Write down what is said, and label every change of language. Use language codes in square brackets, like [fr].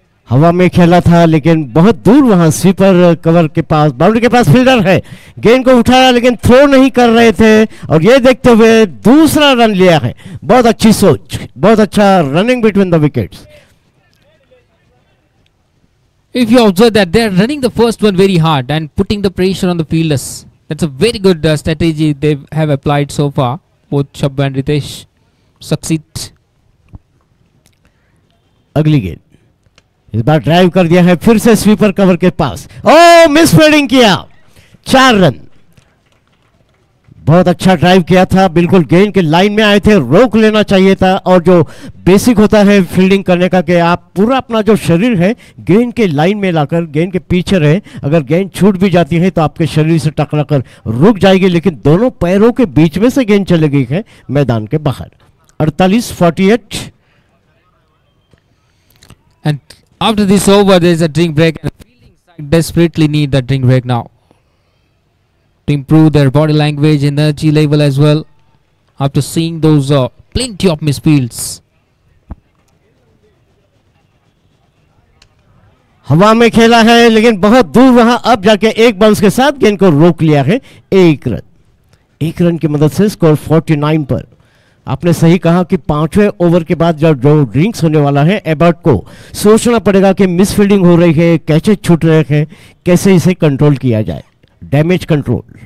[hi] हवा में खेला था लेकिन बहुत दूर वहां स्वीपर कवर के पास, बाउंड्री के पास फील्डर है, गेंद को उठाया लेकिन थ्रो नहीं कर रहे थे और ये देखते हुए दूसरा रन लिया है। बहुत अच्छी सोच, बहुत अच्छा running between the wickets. [en] If you observe that they are running the first one very hard and putting the pressure on the fielders, that's a very good strategy they have applied so far. Both Shabba and Ritesh succeed. [hi] अगली गेंद इस बार drive कर दिया है फिर से sweeper cover के पास, ओ miss fielding किया, 4 रन। बहुत अच्छा ड्राइव किया था, बिल्कुल गेंद के लाइन में आए थे, रोक लेना चाहिए था। और जो बेसिक होता है फील्डिंग करने का कि आप पूरा अपना जो शरीर है गेंद के लाइन में लाकर गेंद के पीछे रहे, अगर गेंद छूट भी जाती है तो आपके शरीर से टकरा कर रुक जाएगी, लेकिन दोनों पैरों के बीच में से गेंद चली गई है मैदान के बाहर। 48-48। [en] And after this over, there is a drink break, and the fielding side desperately need that drink break now to improve their body language, energy level as well. After seeing those plenty of misfields, [hi] हवा में खेला है लेकिन बहुत दूर वहां अब जाके एक बाउंस के साथ गेंद को रोक लिया है। एक रन की मदद से स्कोर 49 पर। आपने सही कहा कि 5वें ओवर के बाद जब जो ड्रिंक्स होने वाला है, एबर्ट को सोचना पड़ेगा कि मिस फील्डिंग हो रही है, कैचेज छूट रहे हैं, कैसे इसे कंट्रोल किया जाए, डैमेज कंट्रोल।